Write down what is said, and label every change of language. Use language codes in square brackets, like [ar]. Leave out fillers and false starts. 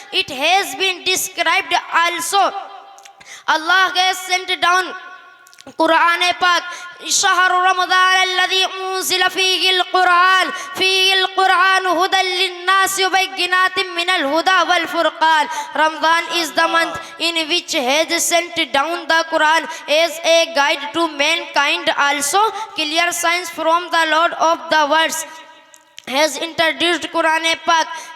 [en] It has been described also. Allah has sent down Quran Pak. [ar] شهر رمضان الذي أنزل فيه القرآن هدى للناس وبينات من الهدى والفرقان. [en] Ramadan is the month in which has sent down the Quran as a guide to mankind, also clear signs from the Lord of the worlds. Has introduced Quran Pak